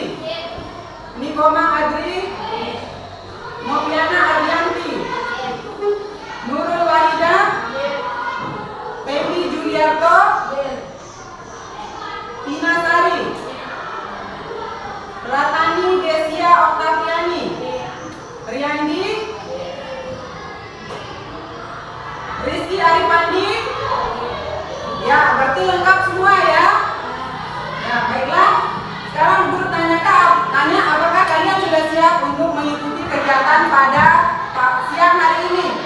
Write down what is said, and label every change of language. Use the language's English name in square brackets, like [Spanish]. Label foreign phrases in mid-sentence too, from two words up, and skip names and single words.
[Indonesian] Nikoma Adri. Noviana Ardianti. Nurul Wahida. Febri Juliarto. Tina Sari. Ratani Desia Oktaviani. Riyandi. Rizky Arifandi. Ya, berarti lengkap semua ya. Ya, baiklah. Sekarang Guru tanya apakah kalian sudah siap untuk mengikuti kegiatan pada siang hari ini?